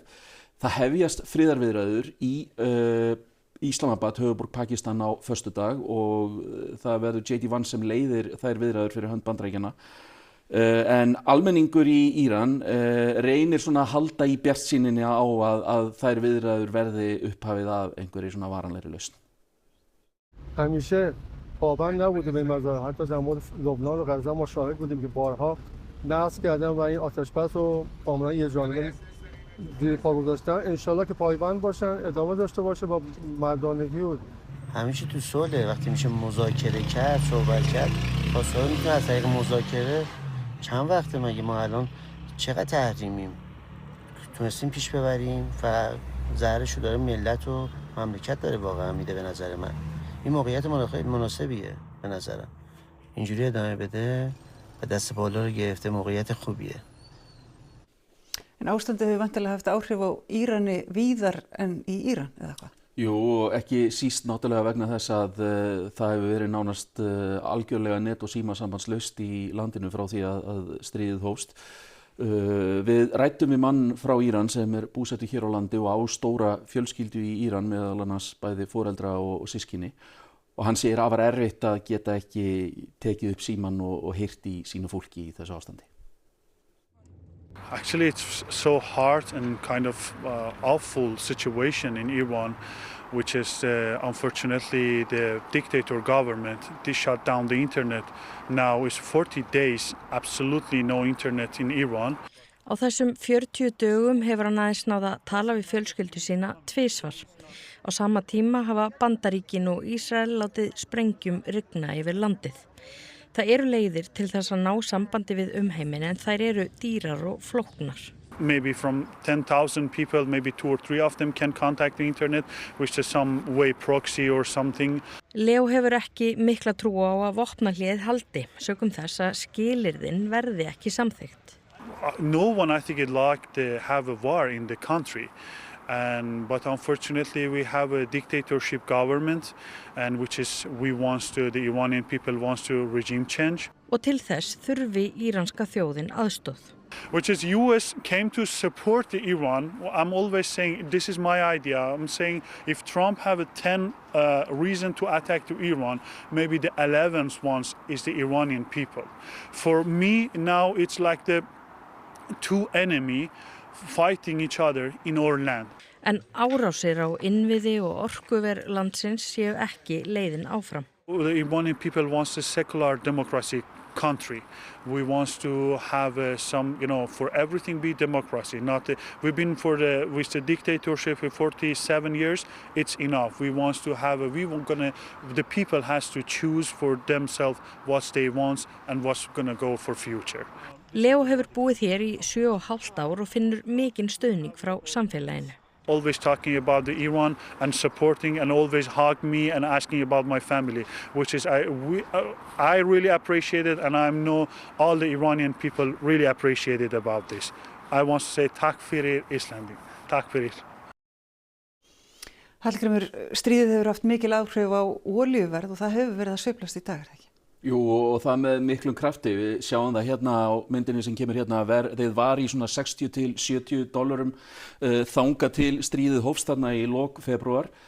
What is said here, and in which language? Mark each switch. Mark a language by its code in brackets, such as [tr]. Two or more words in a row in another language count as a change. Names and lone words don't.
[is] Það hefjast friðarviðræður í Islamabad, höfuðborg Pakistan, á föstudag og það verður J.D. Vance sem leiðir þær viðræður fyrir hönd Bandaríkjanna. En almenningur í Íran reynir svona að halda í bjartsýninni á að þær viðræður verði upphafið af einhverju svona varanlegri lausn. [fa] همیشه پابند نبوده به مزار، حتی در مورد لبنان و غزه ما شاهد بودیم که بارها نقض کردن و این آتشبس رو کاملا یه جانبه زیر پا گذاشتن. انشالله که پایبند باشن، ادامه داشته باشه با مردانگی و همیشه تو صلح وقتی میشه مذاکره کرد، صحبت کرد، پاسدار میتونه از طریق مذاکره. چند وقته مگه ما الان چقدر تحریمیم تونستیم پیش ببریم و ضررشو داره ملت و مملکت داره واقعا میده به نظر من. این موقعیت مناسبیه به نظرم. اینجوری ادامه بده و دست بالا رو گرفته موقعیت خوبیه. [is] En ástandið hefur vantilega haft áhrif á Írani víðar en í Íran, eða hvað? Jú, ekki síst náttúrulega vegna þess að það hefur verið nánast algjörlega net- og símasambandslaust í landinu frá því að stríðið hófst. Við ræddum við mann frá Íran sem búsettur hér á landi og á stóra fjölskyldu í Íran, meðal annars bæði foreldra og systkini. Og hann segir afar erfitt að geta ekki tekið upp símann og heyrt í sínu fólki í þessu ástandi. [en] Actually, it's so hard and kind of awful situation in Iran, which is unfortunately the dictator government. They shut down the internet. Now it's 40 days, absolutely no internet in Iran. [is] Á þessum 40 dögum hefur hann aðeins náð að tala við fjölskyldu sína tvisvar. Á sama tíma hafa Bandaríkin og Ísrael látið sprengjum rigna yfir landið. Það eru leiðir til þess að ná sambandi við umheiminn en þær eru dýrar og flóknar. [en] Maybe from 10,000 people, maybe 2 or 3 of them can contact the internet, which is some way proxy or something. [is] Leo hefur ekki mikla trú á að vopnahléið haldi, sökum þess að skilyrðin verði ekki samþykkt. [en] No one, I think, would like to have a war in the country. But unfortunately, we have a dictatorship government, and the Iranian people wants to regime change. [is] Og til þess þurfi íranska þjóðin aðstoð. [en] Which is US came to support the Iran. I'm always saying, this is my idea. I'm saying if Trump have a 10 reason to attack to Iran, maybe the 11th ones is the Iranian people. For me now it's like the two enemy fighting each other in our land. [is] En árásir á innviði og orkuver landsins séu ekki leiðin áfram. [en] The Iranian people wants a secular democracy country. We want to have some, for everything be democracy. We've been with the dictatorship for 47 years. It's enough. We want to have the people has to choose for themselves what they want and what's gonna go for future. [is] Leo hefur búið hér í 7,5 ár og finnur mikinn stuðning frá samfélaginu. [en] Always talking about the Iran and supporting and always hug me and asking about my family, which is I really appreciate it, and I know all the Iranian people really appreciate it about this. I want to say [is] takk fyrir Íslandi, takk fyrir. Hallgrímur, stríðið hefur haft mikil áhrif á olíuverð og það hefur verið að sveiflast í dag, er það ekki? Jú, og það með miklum krafti. Við sjáum það hérna á myndinni sem kemur hérna að verðið var í svona 60 til 70 dollarum þangað til stríðið hófst þarna í lok febrúar.